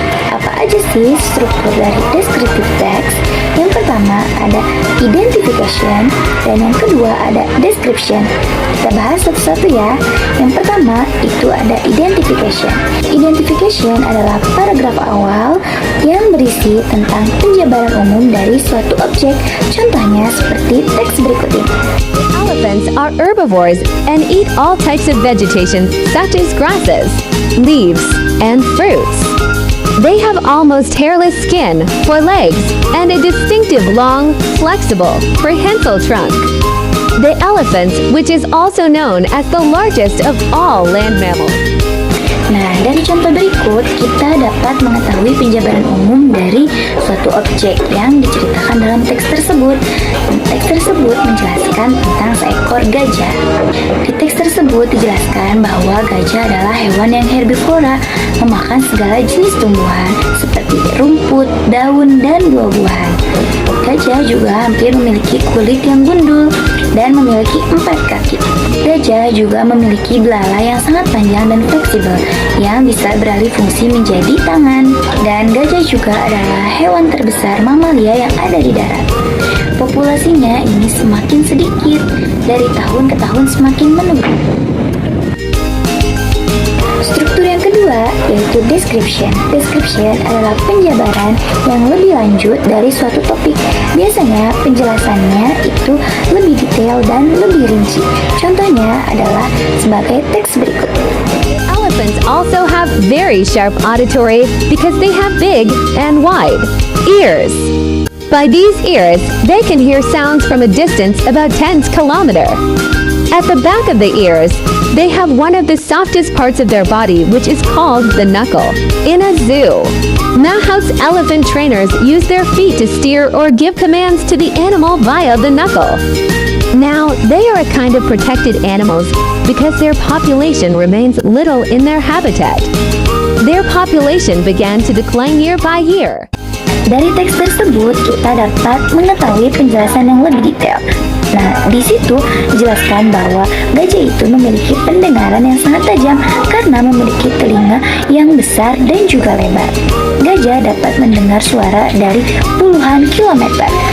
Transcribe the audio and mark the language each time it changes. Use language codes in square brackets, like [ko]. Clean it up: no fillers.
[id] Apa aja sih struktur dari descriptive text? Yang pertama ada identification dan yang kedua ada description. Kita bahas satu-satu ya. Yang pertama itu ada identification. Identification adalah paragraf awal yang berisi tentang penjabaran umum dari suatu objek. Contohnya seperti teks berikut ini. [en] Elephants are herbivores and eat all types of vegetation such as grasses, leaves, and fruits. They have almost hairless skin for legs and a distinctive long, flexible, prehensile trunk. The elephant, which is also known as the largest of all land mammals. [id] Nah, dari contoh berikut kita dapat mengetahui penjabaran umum dari suatu objek yang diceritakan dalam teks tersebut. Teks tersebut menjelaskan tentang seekor gajah. Di teks tersebut dijelaskan bahwa gajah adalah hewan yang herbivora, memakan segala jenis tumbuhan seperti rumput, daun, dan buah-buahan. Gajah juga hampir memiliki kulit yang gundul dan memiliki 4 kaki. Gajah juga memiliki belalai yang sangat panjang dan fleksibel yang bisa beralih fungsi menjadi tangan. Dan gajah juga adalah hewan terbesar mamalia yang ada di darat. Populasinya ini semakin sedikit, dari tahun ke tahun semakin menurun. Struktur yang kedua yaitu description. Description adalah penjabaran yang lebih lanjut dari suatu topik. Biasanya penjelasannya itu lebih detail dan lebih rinci. Contohnya adalah sebagai teks berikut. [en] Elephants also have very sharp auditory because they have big and wide ears. By these ears, they can hear sounds from a distance about 10 kilometers. At the back of the ears, they have one of the softest parts of their body, which is called the knuckle. In a zoo, Mahout's elephant trainers use their feet to steer or give commands to the animal via the knuckle. Now, they are a kind of protected animals because their population remains little in their habitat. Their population began to decline year by year. [id] Dari teks tersebut kita dapat mengetahui penjelasan yang lebih detail. Nah, di situ dijelaskan bahwa gajah itu memiliki pendengaran yang sangat tajam karena memiliki telinga yang besar dan juga lebar. Gajah dapat mendengar suara dari puluhan kilometer.